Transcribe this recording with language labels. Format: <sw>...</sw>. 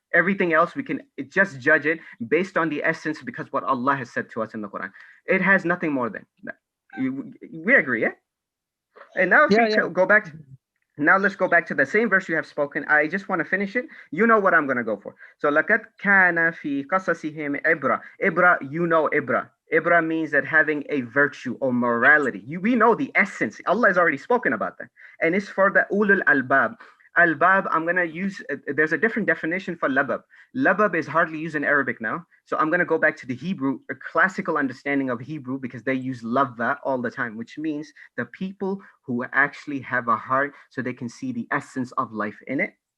<en>Everything else we can just judge it based on the essence because what Allah has said to us in the Quran. It has nothing more than that. We agree, yeah? And now if we go back now let's go back to the same verse you have spoken. I just want to finish it. You know what I'm going to go for.</en> <ar>So لَقَدْ كَانَ فِي قَصَصِهِمْ عِبْرَةٌ.</ar> <en>Ibra, you know Ibra. Ibra means that having a virtue or morality. We know the essence. Allah has already spoken about that. And it's for the ulul albab. Albab, I'm going to use, there's a different definition for labab. Labab is hardly used in Arabic now. So I'm going to go back to the Hebrew, a classical understanding of Hebrew, because they use lavva all the time, which means the people who actually have a heart so they can see the essence of life in it.</en>